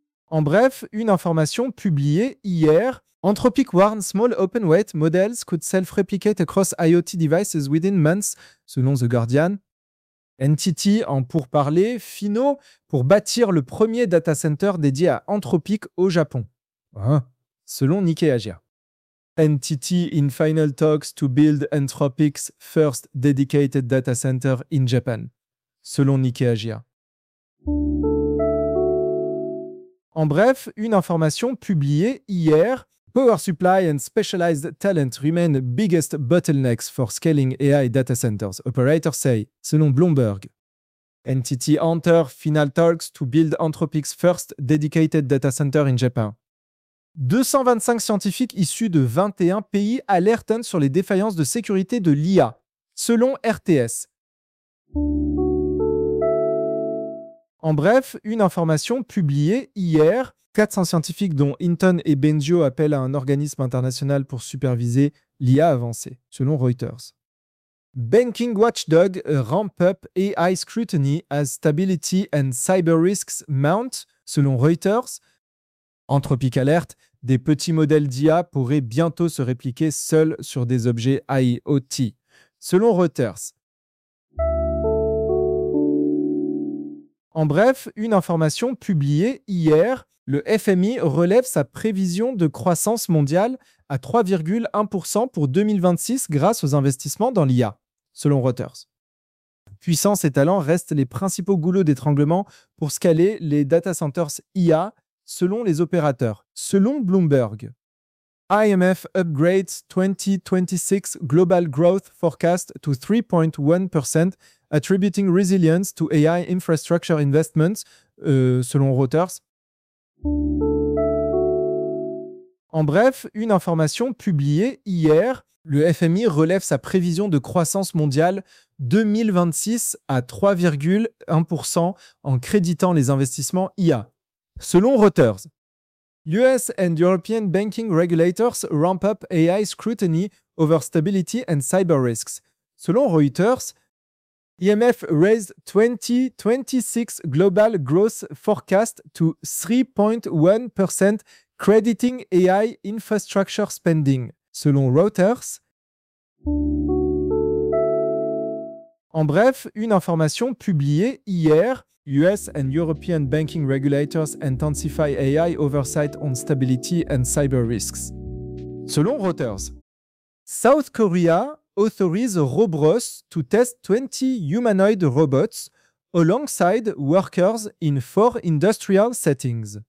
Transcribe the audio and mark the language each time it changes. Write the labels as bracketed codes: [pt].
[fr] En bref, une information publiée hier. [en] Anthropic warns small open weight models could self-replicate across IoT devices within months, [fr] selon [en] The Guardian. [fr] NTT en pourparlers finaux pour bâtir le premier data center dédié à Anthropic au Japon. Hein? Selon Nikkei Asia. [en] NTT in final talks to build Anthropic's first dedicated data center in Japan. [fr] Selon Nikkei Asia. En bref, une information publiée hier. [en] Power supply and specialized talent remain biggest bottlenecks for scaling AI data centers, operators say, [fr] selon [en] Bloomberg. NTT enter final talks to build Anthropic's first dedicated data center in Japan. [fr] 225 scientifiques issus de 21 pays alertent sur les défaillances de sécurité de l'IA, selon RTS. En bref, une information publiée hier. 400 scientifiques, dont Hinton et Benjio, appellent à un organisme international pour superviser l'IA avancée, selon Reuters. [en] Banking watchdog ramp up AI scrutiny as stability and cyber risks mount, [fr] selon [en] Reuters. [fr] Anthropic alerte, des petits modèles d'IA pourraient bientôt se répliquer seuls sur des objets IoT, selon Reuters. En bref, une information publiée hier, le FMI relève sa prévision de croissance mondiale à 3,1% pour 2026 grâce aux investissements dans l'IA, selon Reuters. Puissance et talent restent les principaux goulots d'étranglement pour scaler les data centers IA, selon les opérateurs, selon Bloomberg. [en] IMF upgrades 2026 global growth forecast to 3.1%, attributing resilience to AI infrastructure investments, [fr] selon [en] Reuters. [fr] En bref, une information publiée hier, le FMI relève sa prévision de croissance mondiale 2026 à 3,1% en créditant les investissements IA, selon Reuters. [en] US and European banking regulators ramp up AI scrutiny over stability and cyber risks. [fr] Selon [en] Reuters, IMF raised 2026 global growth forecast to 3.1% crediting AI infrastructure spending. [fr] Selon Reuters. En bref, une information publiée hier. [en] US and European banking regulators intensify AI oversight on stability and cyber risks. [fr] Selon [en] Reuters. South Korea authorize Robros to test 20 humanoid robots alongside workers in four industrial settings.